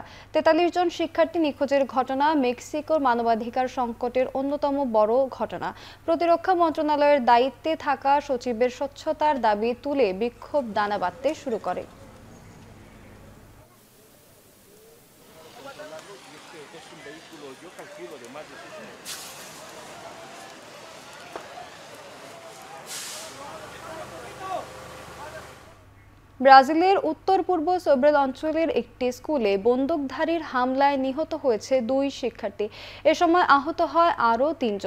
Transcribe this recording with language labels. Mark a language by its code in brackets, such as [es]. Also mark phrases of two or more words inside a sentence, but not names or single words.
[bn] 43 জন শিক্ষার্থী নিখোঁজের ঘটনা মেক্সিকোর মানবাধিকার সংকটের অন্যতম বড় ঘটনা। প্রতিরক্ষা মন্ত্রণালয়ের দায়িত্বে থাকা সচিবের স্বচ্ছতার দাবি তুলে বিক্ষোভ দানা বাঁধতে শুরু করে। [es] yo calculo de más de 6 metros. [bn] ব্রাজিলের উত্তর পূর্ব সোব্রেল অঞ্চলের একটি স্কুলে বন্দুকধারীর হামলায় নিহত হয়েছে 2 শিক্ষার্থী। এ সময় আহত হয় আরও 3 জন।